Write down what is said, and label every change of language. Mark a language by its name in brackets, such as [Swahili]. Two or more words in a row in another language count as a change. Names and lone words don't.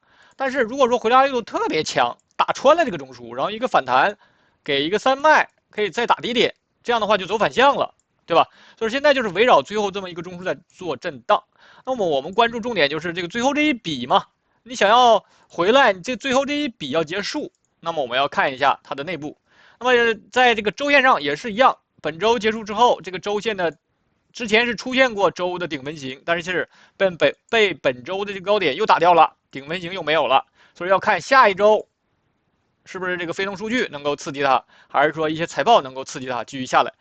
[Chinese] 但是如果說回拉力度特別強，打穿了這個中樞，然後一個反彈，給一個3脈，可以再打低點，這樣的話就走反向了，對吧？所以現在就是圍繞最後這麼一個中樞在做震盪。那麼我們關注重點就是這個最後這一筆嘛，你想要回來，你這最後這一筆要結束，那麼我們要看一下它的內部。那麼在這個周線上也是一樣，本周結束之後，這個周線的之前是出現過周的頂分型，但是被本周的這個高點又打掉了，頂分型又沒有了，所以要看下一周是不是這個非农數據能夠刺激它，還是說一些財報能夠刺激它繼續下來。